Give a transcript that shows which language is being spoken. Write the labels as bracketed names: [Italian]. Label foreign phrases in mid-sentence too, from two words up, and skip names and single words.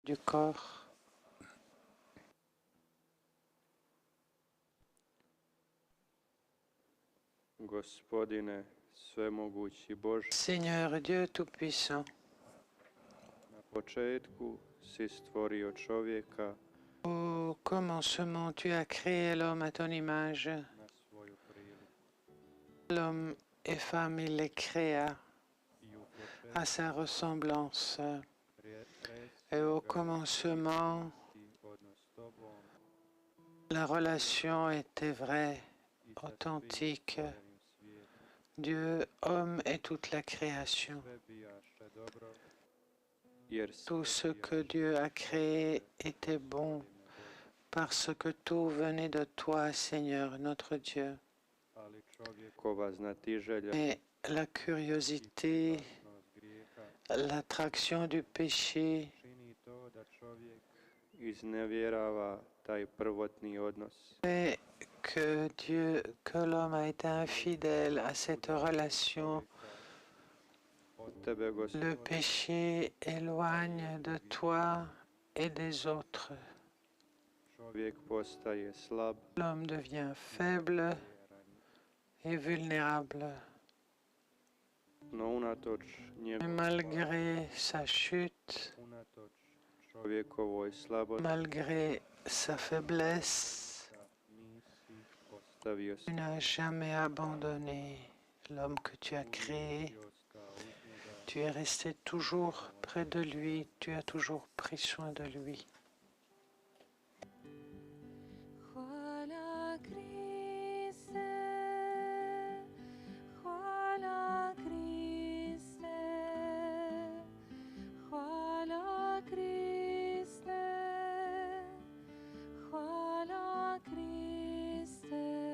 [French] du corps. [Croatian] Gospodine, svemogući Bože, [French] Seigneur Dieu Tout-Puissant, [Croatian] na početku si stvorio čovjeka [French] au commencement, tu as créé l'homme à ton image. [Croatian] na svoju priliku [French] L'homme et femme, il les créa [Croatian] i u [French] à sa ressemblance. Et [Croatian] početku [French] au commencement, [Croatian] odnos s tobom [French] la relation était vraie, [Croatian] i sa svim [French] authentique. [Croatian] stvorenim svijetom. [French] Dieu, homme et toute la création. [Croatian] Sve bijaše dobro, jer sve [French] Tout ce que [Croatian] bijaše [French] Dieu a créé était bon [Croatian] Bože. [French] parce que tout venait de toi, Seigneur, notre Dieu. [Croatian] Ali čovjekova znatiželja [French] Mais la curiosité, [Croatian] strašnost grijeha [French] l'attraction du péché [Croatian] čini to da čovjek iznevjerava taj prvotni odnos. [French] fait que l'homme a été infidèle à cette relation. [Croatian] Od tebe, [French] Le [Croatian] Gospodine, [French] péché éloigne de toi et des autres. [Croatian] čovjek postaje slab, [French] L'homme devient faible et vulnérable. [Croatian] no unatoč [French] Mais [Croatian] njegovoj [French] malgré sa chute, [Croatian] unatoč čovjekovoj slabosti, [French] malgré sa faiblesse, [Croatian] nisi ostavio [French] tu n'as jamais abandonné l'homme que tu as créé. Tu es resté toujours près de lui, tu as toujours pris soin de lui. [Croatian] Hvala Kriste, hvala Kriste, hvala Kriste, hvala Kriste.